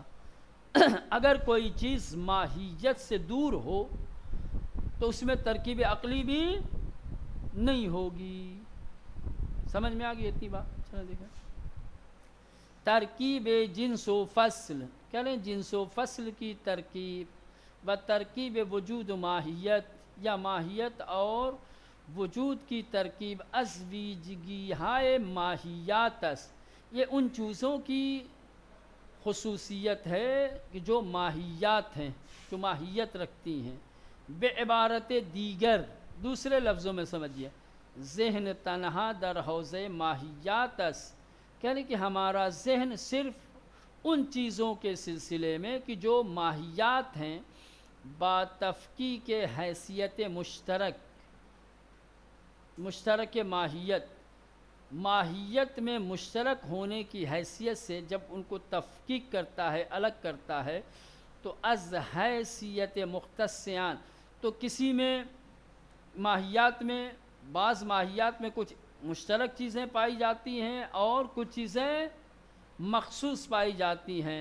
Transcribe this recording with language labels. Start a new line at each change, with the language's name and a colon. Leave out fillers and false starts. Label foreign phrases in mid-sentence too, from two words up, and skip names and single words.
Urdu: اگر کوئی چیز ماہیت سے دور ہو تو اس میں ترکیب عقلی بھی نہیں ہوگی. سمجھ میں آ گئی اتنی بات؟ چلو دیکھیں ترکیب جنس و فصل، کہہ رہے ہیں جنس و فصل کی ترکیب و ترکیب وجود و ماہیت یا ماہیت اور وجود کی ترکیب
Persian: از ویژگی ہائے ماہیات است.
Urdu: یہ ان چیزوں کی خصوصیت ہے کہ جو ماہیات ہیں، جو ماہیت رکھتی ہیں.
Persian: بے عبارت دیگر،
Urdu: دوسرے لفظوں میں سمجھیے،
Persian: ذہن تنہا در حوض ماہیات است.
Urdu: کہہ رہے کہ ہمارا ذہن صرف ان چیزوں کے سلسلے میں کہ جو ماہیات ہیں
Persian: با تفکیک حیثیت
Urdu: مشترک ماہیت، ماہیت میں مشترک ہونے کی حیثیت سے جب ان کو تفکیک کرتا ہے، الگ کرتا ہے، تو
Persian: از حیثیت مختصیان،
Urdu: تو کسی میں ماہیات میں بعض ماہیات میں کچھ مشترک چیزیں پائی جاتی ہیں اور کچھ چیزیں مخصوص پائی جاتی ہیں.